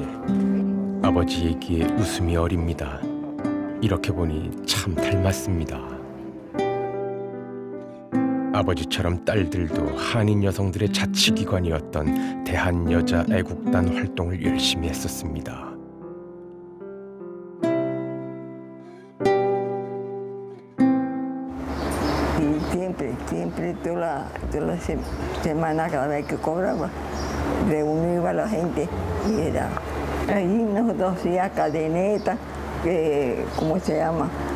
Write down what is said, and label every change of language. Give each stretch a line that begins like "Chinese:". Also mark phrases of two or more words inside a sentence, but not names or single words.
Korean: 아버지에게 웃음이 어립니다. 이렇게 보니 참 닮았습니다. 아버지처럼 딸들도 한인 여성들의 자치기관이었던 대한여자 애국단 활동을 열심히 했었습니다.
Spanish: Siempre toda la semana, cada vez que cobraba, reunía a la gente y era. Allí nosotros hacíamos cadeneta, que, ¿cómo se llama?